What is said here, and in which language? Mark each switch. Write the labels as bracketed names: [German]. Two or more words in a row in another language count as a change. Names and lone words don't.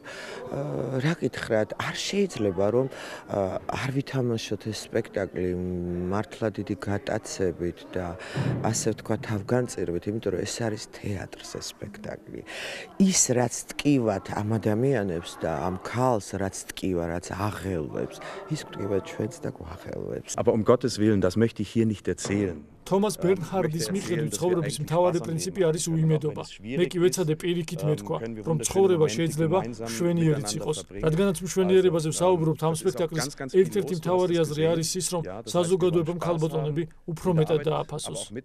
[Georgian] რა გითხრათ, არ შეიძლება რომ არ ვითამაშოთ ეს სპექტაკლი მართლა დიდი გატაცებით და ასე ვთქვათ, თავგანწირვით, იმიტომ რომ ეს არის თეატრს ეს სპექტაკლი. ის რაც ტკივათ ამ ადამიანებს და ამ ქალს რაც ტკივა, რაც აღელვებს, ის ტკივა ჩვენც და გვაღელვებს. [German] Aber um Gottes Willen, das möchte ich hier nicht erzählen. [Georgian] თომას ბერნჰარდის მიხედვით ცხოვრების მთავარი პრინციპი არის უიმედობა. მე კი ვეცადე პირიქით მეთქვა, რომ ცხოვრება შეიძლება მშვენიერიც იყოს. რადგანაც მშვენიერებაზე ვსაუბრობთ, ამ სპექტაკლის ერთ-ერთი მთავარი აზრი არის ის, რომ საზოგადოებამ ქალბატონები უფრო მეტად დააფასოს.